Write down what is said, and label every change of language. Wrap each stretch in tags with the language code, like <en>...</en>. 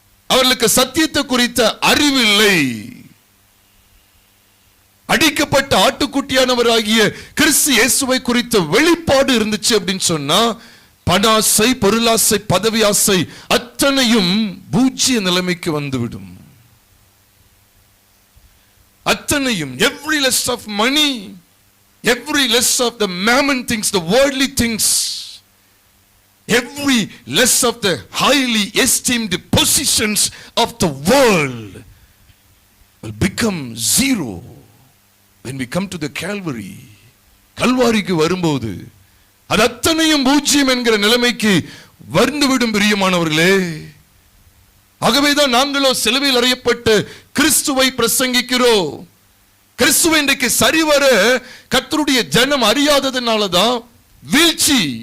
<ta>அவர்களுக்கு சத்தியத்தை குறித்த அறிவில்லை. அடிக்கப்பட்ட ஆட்டுக்குட்டியானவராகிய கிறிஸ்து இயேசுவை குறித்த வெளிப்பாடு இருந்துச்சு அப்படின்னு சொன்னா பணாசை, பொருளாசை, பதவி ஆசை அத்தனையும் பூஜ்ய நிலைமைக்கு வந்துவிடும்.</ta> <en>அத்தனையும், every less of money, every less of the mammon things, the worldly things, every less of the highly esteemed positions of the world will become zero when we come to the Calvary.</en> <ta>கல்வாரிக்கு வரும்போது அது அத்தனையும் பூஜ்யம் என்கிற நிலைமைக்கு வந்துவிடும். பிரியமானவர்களே, ஆகவேதான் நாங்களோ சிலுவையில் அறையப்பட்டு கிறிஸ்துவை பிரசங்கிக்கிறோம். கிறிஸ்துவை இன்றைக்கு சரிவர கர்த்தருடைய ஜனம் அறியாததுனாலதான் வீழ்ச்சி.</ta>